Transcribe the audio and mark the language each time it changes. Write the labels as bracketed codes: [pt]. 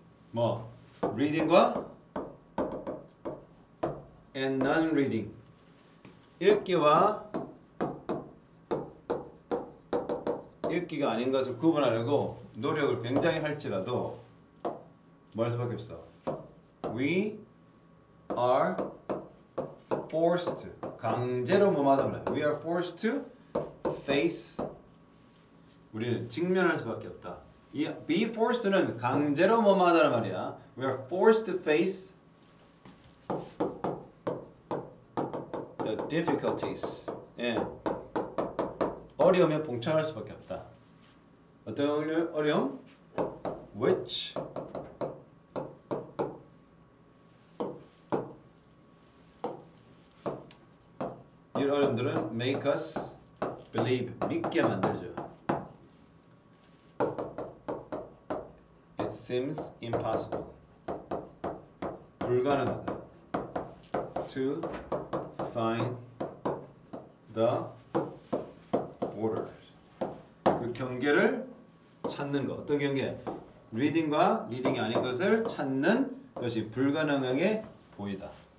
[ko] 뭐 reading과 and non-reading 읽기와 읽기가 아닌 것을 구분하려고 노력을 굉장히 할지라도 뭐 할 수밖에 없어. [en] We are forced [ko] 강제로 뭐하다 말이야. [en] We are forced to face [ko] 우리는 직면할 수밖에 없다. 이 be forced는 강제로 뭐하다는 말이야. [en] We are forced to face the difficulties. [ko] 예. 어려움에 봉착할 수밖에 없다. 어떤 어려움? Which 이 어려움들은 [en] make us believe [ko] 믿게 만들죠. [en] It seems impossible [ko] 불가능하다. [en] To find the borders [ko] 그 경계를 찾는 것. 어떤 경계? 리딩과 리딩이 아닌 것을 찾는 것이 불가능하게 보이다.